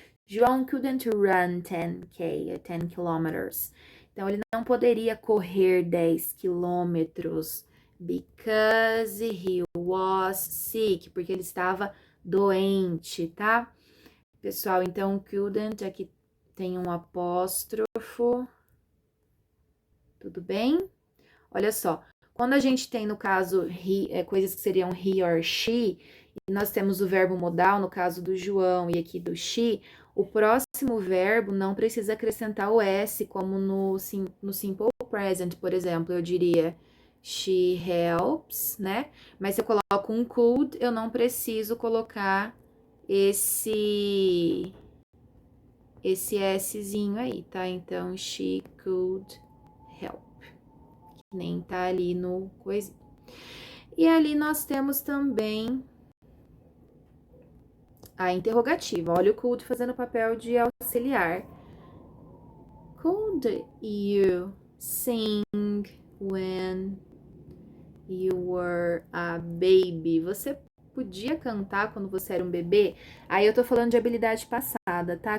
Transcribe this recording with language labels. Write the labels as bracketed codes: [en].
[en] João couldn't run 10 kilometers. [pt] Então, ele não poderia correr 10 quilômetros [en] because he was sick, [pt] porque ele estava doente, tá? Pessoal, então, couldn't aqui tem um apóstrofo. Tudo bem? Olha só, quando a gente tem, no caso, coisas que seriam [en] he or she, [pt] e nós temos o verbo modal, no caso do João e aqui do she, o próximo verbo não precisa acrescentar o S, como no simple present, por exemplo, eu diria [en] she helps, [pt] né? Mas se eu coloco um could, eu não preciso colocar esse Szinho aí, tá? Então, [en] she could help. [pt] Nem tá ali no coisinho. E ali nós temos também a interrogativa. Olha o could fazendo o papel de auxiliar. [en] Could you sing when you were a baby? [pt] Você podia cantar quando você era um bebê? Aí eu tô falando de habilidade passada, tá?